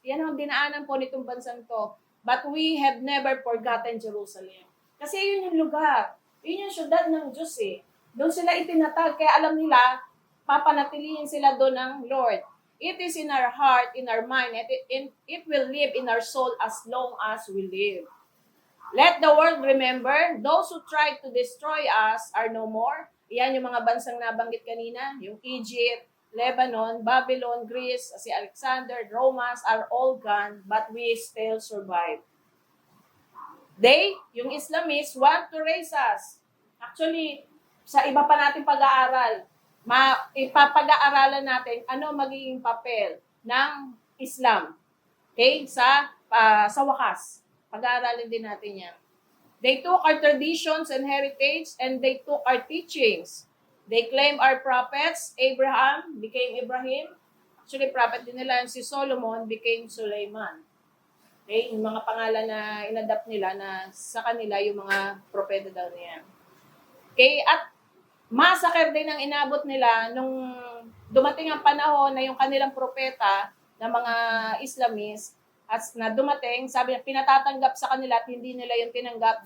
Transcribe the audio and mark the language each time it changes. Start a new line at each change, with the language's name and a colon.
Filipino: Yan ang dinaanan po nitong bansang to.
English: But we have never forgotten Jerusalem.
Filipino: Kasi yun yung lugar. Yun yung syudad ng Diyos eh. Doon sila itinatag. Kaya alam nila, papanatilihin sila doon ng Lord.
English: It is in our heart, in our mind, and it will live in our soul as long as we live. Let the world remember, those who tried to destroy us are no more.
Filipino: Iyan yung mga bansang nabanggit kanina, yung Egypt, Lebanon, Babylon, Greece, si Alexander, Romans
English: are all gone, but we still survive. They, yung Islamists, want to raise us.
Filipino: Actually, sa iba pa natin pag-aaral, ipapag-aaralan natin ano magiging papel ng Islam. Okay? Sa wakas. Pag-aaralin din natin yan.
English: They took our traditions and heritage and they took our teachings. They claim our prophets. Abraham became Ibrahim.
Filipino: Actually, prophet din nila. Si Solomon became Sulaiman. Okay? Yung mga pangalan na inadapt nila na sa kanila yung mga propeta daw niya. Okay? At massacre din ang inabot nila nung dumating ang panahon na yung kanilang propeta na mga Islamist at na dumating, sabi niya, pinatatanggap sa kanila at hindi nila yung tinanggap.